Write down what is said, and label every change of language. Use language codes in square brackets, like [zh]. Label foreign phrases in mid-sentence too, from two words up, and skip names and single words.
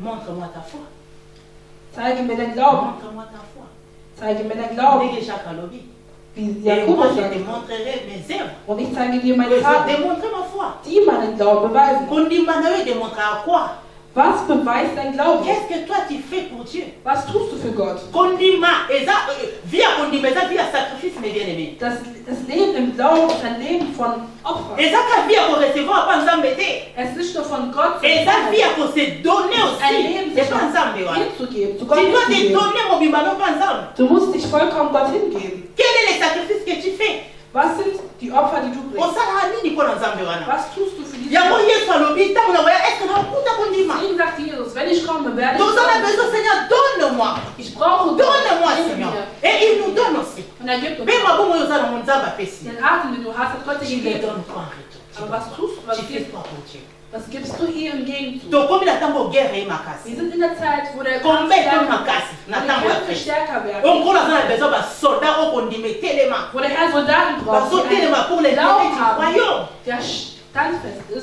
[de] Zeige mir den Glauben. Zeige mir den Glauben. Wie Jakobus sagt. Und ich zeige dir meine Taten, die meinen Glauben beweisen. Was beweist dein Glauben? [fr] Qu'est-ce que toi tu fais pour Dieu? [de] Was tust du für Gott? Das Leben im Glauben ist ein Leben von Opfern. Es ist nicht nur von Gott, sondern ein Leben, sich hinzugeben, zu Gott hinzugeben. Du musst dich vollkommen Gott hingeben. [fr] Quel est le sacrifice que tu fais? [de] Was sind die Opfer, die du bringst? Was tust du für diese Opfer? Deswegen sagt Jesus, wenn ich komme, werde ich kommen. Ich brauche Gott. [fr] Et il nous donne aussi. [de] Und er gibt uns den Atem, den du hast, hat Gott dir gegeben. Aber was tust du? Was gibst du ihm im Gegenzug? Wir sind in der Zeit, wo der Kampf stärker wird. Wo der Herr Soldaten braucht, die einen Glauben haben, der standfest ist.